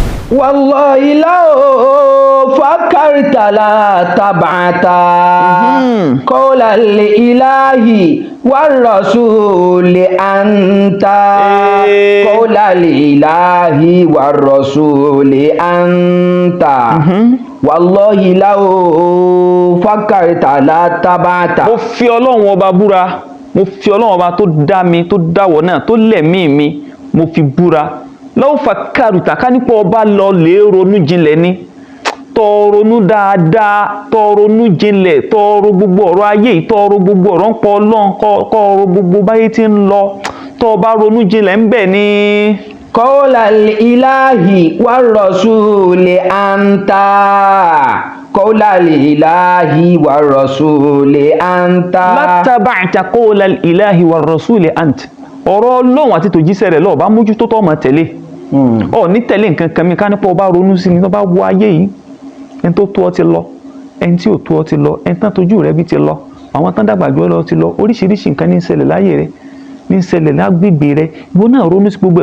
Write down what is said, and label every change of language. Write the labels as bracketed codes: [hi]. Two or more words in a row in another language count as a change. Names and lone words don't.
[ar] والله لو فكرت لا تبعت قولا لله والرسول أنت قولا لله والرسول أنت والله لو فكرت لا تبعت. [yo] mo fi Ọlọ́run ọba búra, mo fi Ọlọ́run ọba tó dá mi tó dáwọ̀ náà tó lẹ̀mí mi mo fi búra. [ar] لو فكرت [yo] ká nípa ọba lọ lè ronú jinlẹ̀ ni, tó ronú dáadáa, tó ronú jinlẹ̀, tó ro gbogbo ọ̀rọ̀ ayé yìí, tó ro gbogbo ọ̀rọ̀ ń pọ̀ Ọlọ́run, kó ro gbogbo báyé tí ń lọ, tó bá ronú jinlẹ̀ ń bẹ̀ ni. [ar] قولا لله والرسول أنت قولا لله والرسول أنت. látàbàtà قولا لله والرسول أنت. [yo] ọ̀rọ̀ Ọlọ́run àti tòjíṣẹ́ rẹ̀ lọ́ọ̀ bá mójútó tó máa tẹ̀lé. Ọ̀ ní tẹ̀lé nǹkan kan mi ká nípa ọba ronú sí ni tó bá wọ ayé yìí, ẹni tó tó ọ ti lọ, ẹni tí ò tó ọ ti lọ, ẹni tán tójú rẹ bí ti lọ, àwọn tán dàgbà jù ọ lọ ti lọ, oríṣiríṣi nǹkan ní ń ṣẹlẹ̀ láyé rẹ, ní ń ṣẹlẹ̀ lágbègbè rẹ, ìwọ náà ronú sí gbogbo ẹ̀.